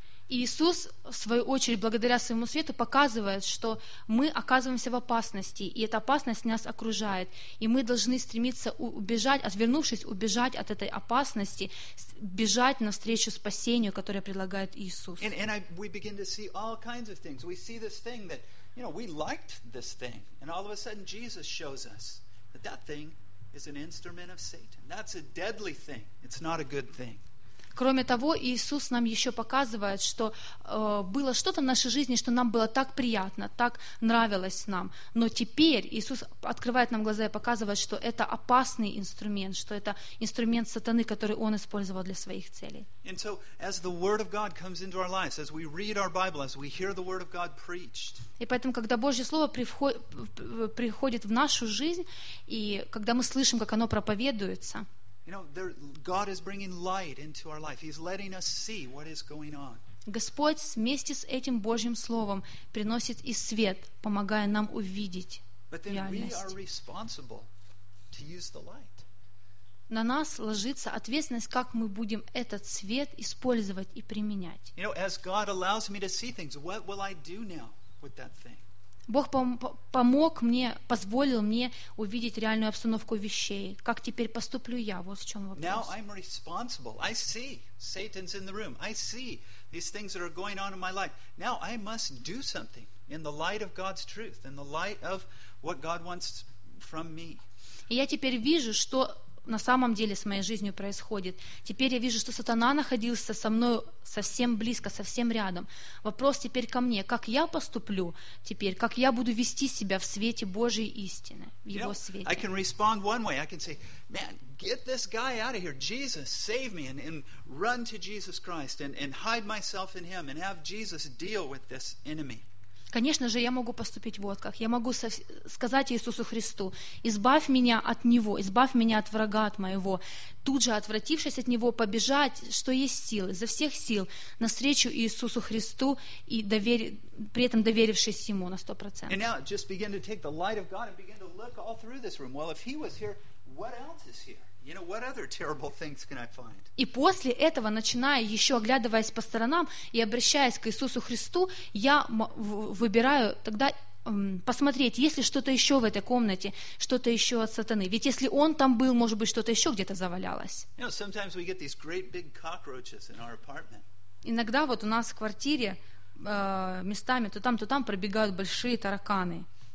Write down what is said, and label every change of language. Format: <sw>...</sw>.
<ru>Иисус, в свою очередь, благодаря своему свету, показывает, что мы оказываемся в опасности, и эта опасность нас окружает, и мы должны стремиться убежать, отвернувшись, убежать от этой опасности, бежать навстречу спасению, которое предлагает Иисус.</ru> <en>We begin to see all kinds of things. We see this thing that, you know, we liked this thing, and all of a sudden Jesus shows us that that thing is an instrument of Satan. That's a deadly thing. It's not a good thing.</en> <ru>Кроме того, Иисус нам еще показывает, что было что-то в нашей жизни, что нам было так приятно, так нравилось нам. Но теперь Иисус открывает нам глаза и показывает, что это опасный инструмент, что это инструмент сатаны, который Он использовал для своих целей. И так, когда Слово Божье приходит в наши жизни, когда мы читаем Библию, когда мы слышим Слово Божье проповедуемое, и поэтому, когда Божье Слово приходит в нашу жизнь, и когда мы слышим, как оно проповедуется,</ru> <en>you know, God is bringing light into our life. He's letting us see what is going on.</en> <ru>Господь вместе с этим Божьим словом приносит и свет, помогая нам увидеть реальность.</ru> <en>But then we are responsible to use the light.</en> <ru>На нас ложится ответственность, как мы будем этот свет использовать и применять.</ru> <en>You know, as God allows me to see things, what will I do now with that thing?</en> <ru>Бог помог мне, позволил мне увидеть реальную обстановку вещей. Как теперь поступлю я? Вот в чем вопрос.</ru> <en>Now I'm responsible. I see Satan's in the room. I see these things that are going on in my life. Now I must do something in the light of God's truth, in the light of what God wants from me.</en> <ru>И я теперь вижу, что на самом деле с моей жизнью происходит. Теперь я вижу, что сатана находился со мной совсем близко, совсем рядом. Вопрос теперь ко мне. Как я поступлю теперь? Как я буду вести себя в свете Божьей истины? В Его свете?</ru> <en>I can respond one way. I can say, man, get this guy out of here. Jesus, save me. And run to Jesus Christ. And hide myself in Him. And have Jesus deal with this enemy.</en> <ru>Конечно же, я могу поступить вот как. Я могу сказать Иисусу Христу, избавь меня от Него, избавь меня от врага от моего. Тут же, отвратившись от Него, побежать, что есть силы, изо всех сил, навстречу Иисусу Христу, и при этом доверившись Ему на 100%.</ru> <en>And now just begin to take the light of God and begin to look all through this room. Well, if He was here, what else is here? You know, what other terrible things can I find?</en> <ru>И после этого, начиная еще оглядываясь по сторонам и обращаясь к Иисусу Христу, я выбираю тогда посмотреть, есть ли что-то еще в этой комнате, что-то еще от сатаны. Ведь если он там был, может быть, что-то еще где-то завалялось. Иногда вот у нас в квартире местами то там пробегают большие тараканы.</ru>